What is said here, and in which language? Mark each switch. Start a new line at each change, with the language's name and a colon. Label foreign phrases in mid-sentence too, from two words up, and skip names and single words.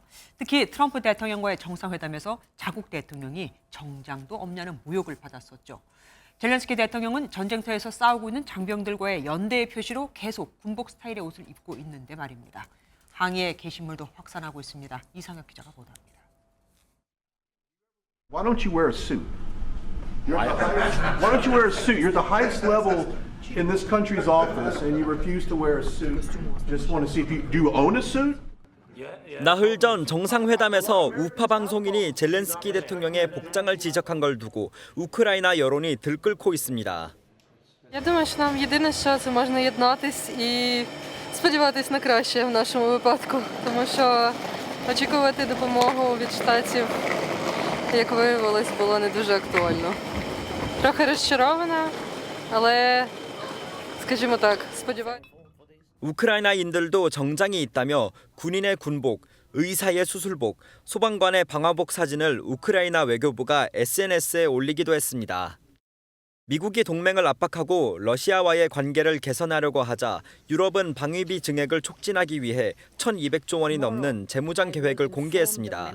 Korean: 특히 트럼프 대통령과의 정상회담에서 자국 대통령이 정장도 없냐는 모욕을 받았었죠. 젤렌스키 대통령은 전쟁터에서 싸우고 있는 장병들과의 연대의 표시로 계속 군복 스타일의 옷을 입고 있는데 말입니다. 항의의 게시물도 확산하고 있습니다. 이상혁 기자가 보도합니다.
English: Why don't you wear a suit? Why don't you wear a suit? You're the highest level in this country's office and you refuse to wear a suit, just want to see if you do you own a suit?
Korean: 나흘 전 정상회담에서 우파 방송인이 젤렌스키 대통령의 복장을 지적한 걸 두고 우크라이나 여론이 들끓고 있습니다.
Ukrainian: Я думаю, що нам єдине, що це можна єднатись і сподіватись на краще в нашому випадку, тому що очікувати допомогу від штатів, як виявилось, було не дуже актуально. Трохи розчарована, але, скажімо так, сподіваюся.
Korean: 우크라이나인들도 정장이 있다며 군인의 군복, 의사의 수술복, 소방관의 방화복 사진을 우크라이나 외교부가 SNS에 올리기도 했습니다. 미국이 동맹을 압박하고 러시아와의 관계를 개선하려고 하자 유럽은 방위비 증액을 촉진하기 위해 1,200조 원이 넘는 재무장 계획을 공개했습니다.